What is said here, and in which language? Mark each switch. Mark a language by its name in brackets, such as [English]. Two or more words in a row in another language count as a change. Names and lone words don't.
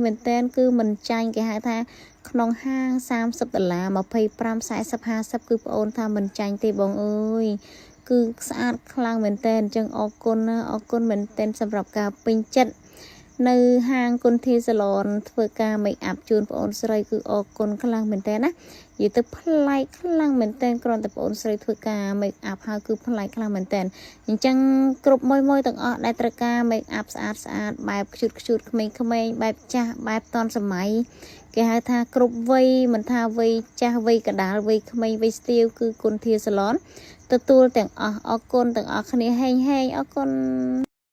[Khmer] មែនតែនគឺមិនចាញ់គេហៅថាក្នុងហាង$30 25 40 50គឺប្អូនថាមិនចាញ់ទេបងអើយគឺស្អាតខ្លាំងមែនតែនអញ្ចឹងអរគុណណា អរគុណមែនតែនសម្រាប់ការពេញចិត្តនៅហាងគុនធីសាឡនធ្វើការ [English] make up [Khmer] ជូនប្អូនស្រី គឺអរគុណខ្លាំងមែនតែនណានិយាយទៅប្លែកខ្លាំងមែនតែនគ្រាន់តែប្អូនស្រីធ្វើការ [English] make up [Khmer] ហើយគឺប្លែកខ្លាំងមែនតែនអញ្ចឹងគ្រប់មួយទាំងអស់ដែលត្រូវការ [English] make up [Khmer] ស្អាតបែបខ្ជូតក្មេងៗបែបចាស់បែបទាន់សម័យគេហៅថាគ្រប់វ័យមិនថាវ័យចាស់វ័យកណ្ដាលវ័យក្មេងវ័យស្ទាវគឺគុនធាសាឡនទទួលទាំងអស់អរគុណទាំងអស់គ្នាហេងអរគុណ